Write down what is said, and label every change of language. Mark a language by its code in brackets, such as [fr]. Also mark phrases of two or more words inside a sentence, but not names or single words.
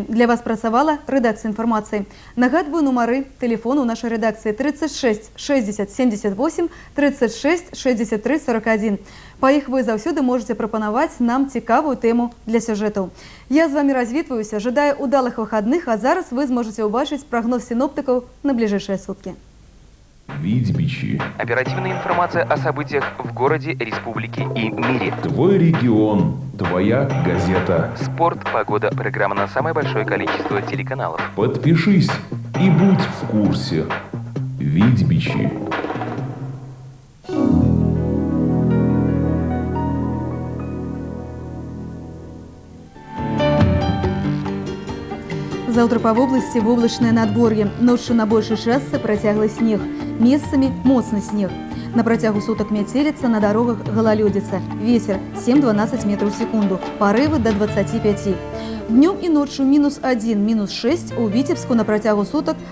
[be] Для вас працавала рэдакцыя інфармацыі. Нагадваю нумары тэлефону нашай рэдакцыі 36 60 78 36 63 41. Па іх вы заўсёды можете прапанаваць нам цікавую тэму для сюжэтаў. Я з вами развітваюся, жадаю удалых выхадных, а зараз вы зможаце ўбачыць прагноз синоптикаў [ru] на ближайшие сутки. Видбичи. Оперативная информация о событиях в городе, республике и мире. Твой регион, твоя газета. Спорт, погода, программа на самое большое количество телеканалов. Подпишись и будь в курсе. Видбичи. [be] Завтра па вобласці воблачнае надвор'е. Ноччу на большай частцы працяглы снег. Месцамі моцны снег. На працягу сутак мяцеліца, на дарогах галалёдзіца. Вецер 7-12 метраў в секунду. Парывы до 25. Днём і ноччу -1, -6 у Віцебску на працягу сутак